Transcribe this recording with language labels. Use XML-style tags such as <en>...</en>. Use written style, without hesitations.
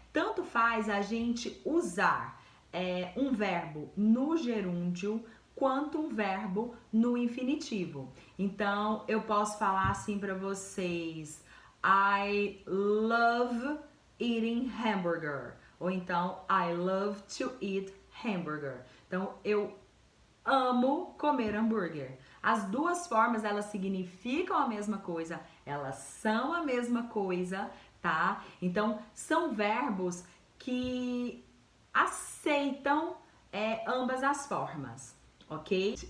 <pt>Tanto faz a gente usar um verbo no gerúndio quanto um verbo no infinitivo. Então, eu posso falar assim para vocês:</pt> <en>I love eating hamburger.</en> <pt>Ou então,</pt> <en>I love to eat hamburger.</en> <pt>Então, eu amo comer hambúrguer. As duas formas, elas significam a mesma coisa, elas são a mesma coisa, tá? Então, são verbos que aceitam ambas as formas, ok?</pt>